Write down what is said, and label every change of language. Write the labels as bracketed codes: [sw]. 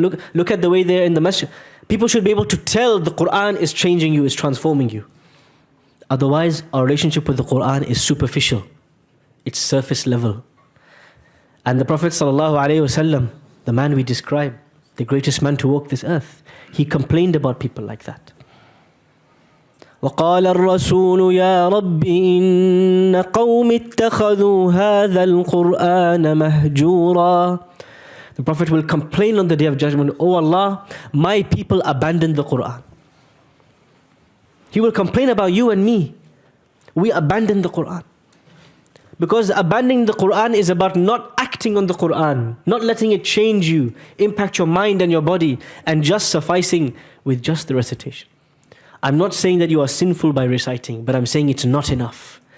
[en] Look at the way they're in the masjid. People should be able to tell the Qur'an is changing you, is transforming you. Otherwise, our relationship with the Qur'an is superficial. It's surface level. And the Prophet ﷺ, the man we describe, the greatest man to walk this earth, he complained about people like that. [ar] وقال الرسول يا رب إن قوم اتخذوا هذا القرآن مهجورا. [en] The Prophet will complain on the Day of Judgment, Oh Allah, my people abandoned the Qur'an. He will complain about you and me. We abandoned the Qur'an. Because abandoning the Qur'an is about not acting on the Qur'an, not letting it change you, impact your mind and your body, and just sufficing with just the recitation. I'm not saying that you are sinful by reciting, but I'm saying it's not enough.